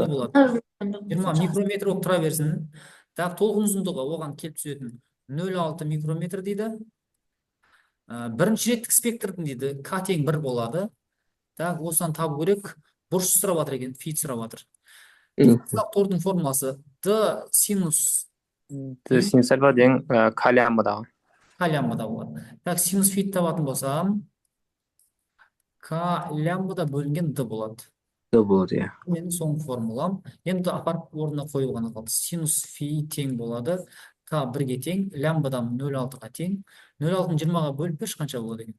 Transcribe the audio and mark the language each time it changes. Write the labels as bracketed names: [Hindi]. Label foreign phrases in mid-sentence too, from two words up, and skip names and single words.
[Kazakh] 20 микрометр болып тұра берсін. Так, толқын ұзындығы оған келіп түсетін 0,6 микрометр дейді. Бірінші реттік спектрдің дейді К тең 1 болады. Так, осыдан табу керек. Бұрыш сұрап жатыр екен, фи сұрап жатыр. Дифракциялық тордың формуласы Д синус альфа тең К лямбда. К лямбда болады. Так, синус фи табатын болсам, К лямбда бөлінген Д болады. Д болады, иә. Менің соңғы формулам. Енді апарып орнына қою ғана қалды. Синус фи тең болады. К 1-ге тең, лямбдадан 0,6-ға тең. 0,6-ны 20-ға бөліп берші қанша болады екен.